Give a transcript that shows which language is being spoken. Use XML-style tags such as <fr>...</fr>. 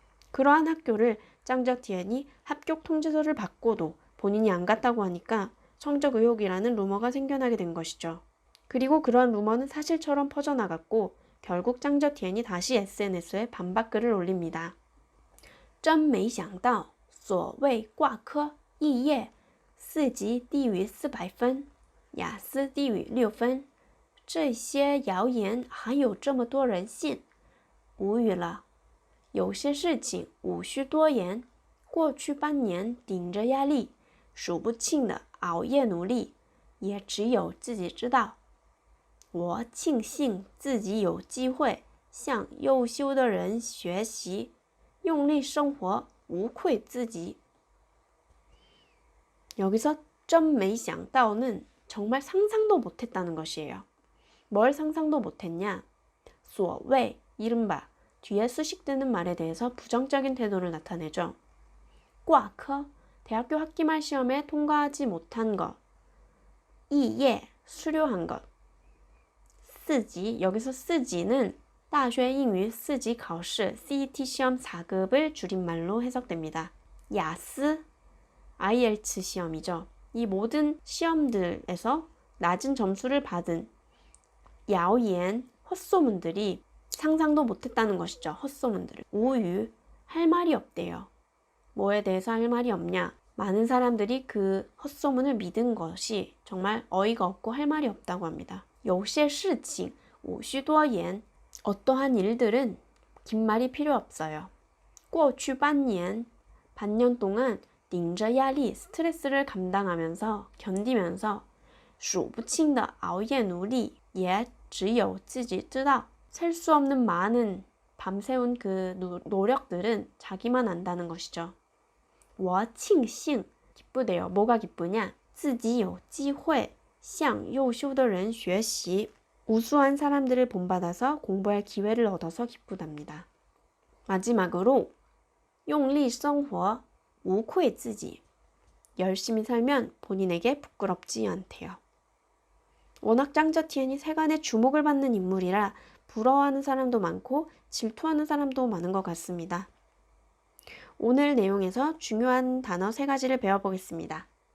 <ko>그러한 학교를 짱저티엔이 합격 통지서를 받고도 본인이 안 갔다고 하니까 성적 의혹이라는 루머가 생겨나게 된 것이죠. 그리고 그러한 루머는 사실처럼 퍼져나갔고 결국 짱저티엔이 다시 SNS에 반박글을 올립니다.</ko> <zh>真没想到所谓挂科肄业4级低于400分，雅思低于6分，这些谣言还有这么多人信，无语了。有些事情无需多言，过去半年顶着压力，数不清的熬夜努力，也只有自己知道。我庆幸自己有机会向优秀的人学习，用力生活，无愧自己。</zh> <ko>여기서</ko> <zh>真没想到</zh> <ko>는 정말 상상도 못했다는 것이에요. 뭘 상상도 못했냐?</ko> <zh>所谓</zh> <ko>이른바 뒤에 수식되는 말에 대해서 부정적인 태도를 나타내죠.</ko> <zh>挂科</zh> <ko>대학교 학기말 시험에 통과하지 못한 것.</ko> <zh>肄业</zh> <ko>수료한 것. 4级 여기서 4级는</ko> <zh>大学英语4级考试</zh> <ko>CET 시험 4급을 줄임말로 해석됩니다. 야스 IELTS 시험이죠. 이 모든 시험들에서 낮은 점수를 받은</ko> <zh>谣言,</zh> <ko>헛소문들이 상상도 못했다는 것이죠. 헛소문들을. 우유, 할 말이 없대요. 뭐에 대해서 할 말이 없냐? 많은 사람들이 그 헛소문을 믿은 것이 정말 어이가 없고 할 말이 없다고 합니다.</ko> <zh>有些事情无需多言.</zh> <ko>어떠한 일들은 긴 말이 필요 없어요.</ko> <zh>过去半年,</zh> <ko>반년 동안</ko> <zh>顶着压力,</zh> <ko>스트레스를 감당하면서 견디면서</ko> <zh>数不清的熬夜努力也只有自己知道.</zh> <ko>셀 수 없는 많은 밤새운 그 노력들은 자기만 안다는 것이죠.</ko> <zh>我庆幸,</zh> <ko>기쁘대요. 뭐가 기쁘냐?</ko> <zh>自己有机会向优秀的人学习.</zh> <ko>우수한 사람들을 본받아서 공부할 기회를 얻어서 기쁘답니다. 마지막으로</ko> <zh>用力生活无愧自己.</zh> <ko>열심히 살면 본인에게 부끄럽지 않대요. 워낙 짱저티엔이 세간의 주목을 받는 인물이라 부러워하는 사람도 많고 질투하는 사람도 많은 것 같습니다. 오늘 내용에서 중요한 단어 3가지를 배워보겠습니다.</ko>